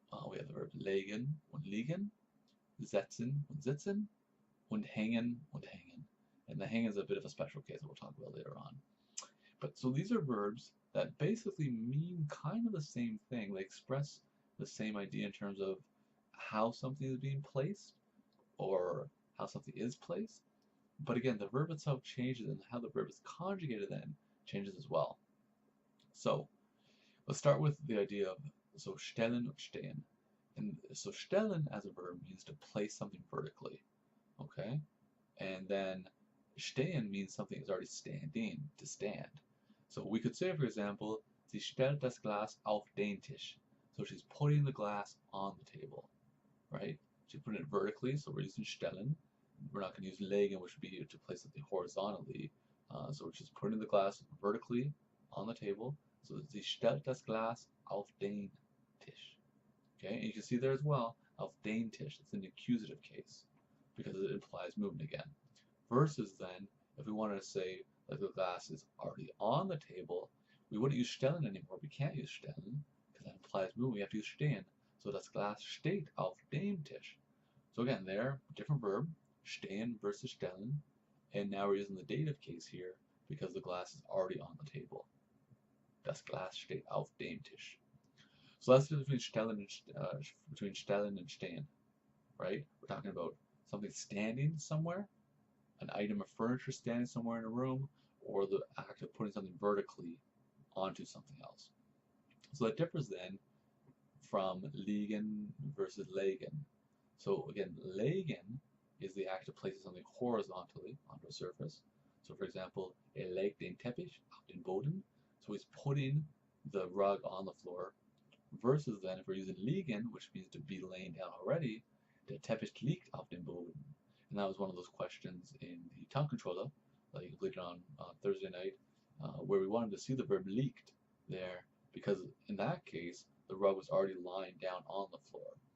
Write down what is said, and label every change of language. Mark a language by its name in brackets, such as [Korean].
[German] We have the verb legen und liegen, setzen und sitzen, und hängen und hängen. [English] And the hang is a bit of a special case that we'll talk about later on. But so these are verbs that basically mean kind of the same thing. They express the same idea in terms of how something is being placed or how something is placed. But again, the verb itself changes and how the verb is conjugated then changes as well. So let's start with the idea of so stellen und stehen. And so stellen as a verb means to place something vertically. Okay? And then stehen means something is already standing, to stand. So we could say, for example, [German] sie stellt das Glas auf den Tisch. [English] So she's putting the glass on the table, right? She's putting it vertically, so we're using stellen. We're not going to use legen, which would be to place something horizontally. So we're just putting the glass vertically on the table. [German] So sie stellt das Glas auf den Tisch. [English] Okay, and you can see there as well, [German] auf den Tisch. [English] It's an accusative case because it implies movement again. Versus then, if we wanted to say like the glass is already on the table, we wouldn't use stellen anymore. We can't use stellen because that implies movement. We have to use stehen. [German] So das Glas steht auf dem Tisch. [English] So again, there, different verb, stehen versus stellen, and now we're using the dative case here because the glass is already on the table. [German] Das Glas steht auf dem Tisch. [English] So that's the difference between stellen and stehen, right? We're talking about something standing somewhere, an item of furniture standing somewhere in a room, or the act of putting something vertically onto something else. So that differs then from liegen versus legen. So again, legen is the act of placing something horizontally onto a surface. [German] So for example, legt den Teppich auf den Boden. [English] So he's putting the rug on the floor. Versus then, if we're using liegen, which means to be laying down already, [German] der Teppich liegt auf dem Boden. [English] And that was one of those questions in the tongue controller that you completed on Thursday night, where we wanted to see the verb liegt there, because in that case, the rug was already lying down on the floor.